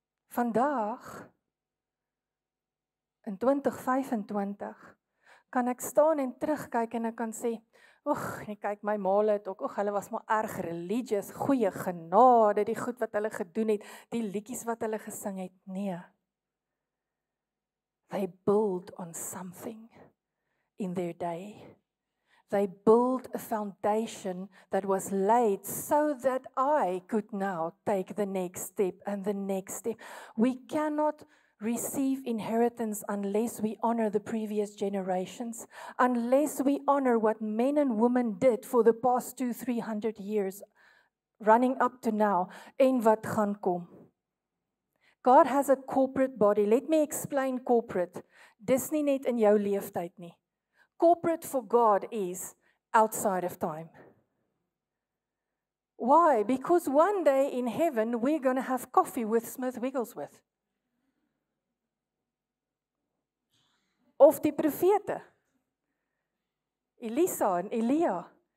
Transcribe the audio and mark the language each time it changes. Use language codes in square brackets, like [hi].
[af] Vandag, in 2025, kan ek staan en terugkyk en ek kan sê, kyk, my maale het ook, hulle was maar erg religious, goeie genade, die goed wat hulle gedoen het, die liedjies wat hulle gesing het, nee. [en] They build on something in their day. They built a foundation that was laid so that I could now take the next step and the next step. We cannot receive inheritance unless we honor the previous generations, unless we honor what men and women did for the past 200-300 years, running up to now, [af] en wat gaan kom. [en] God has a corporate body. Let me explain corporate. [af] Dis nie net in jou leeftyd nie. [en] Corporate for God is outside of time. Why? Because one day in heaven, we're going to have coffee with Smith Wigglesworth. [af] Of die profete. Elisa en Elia.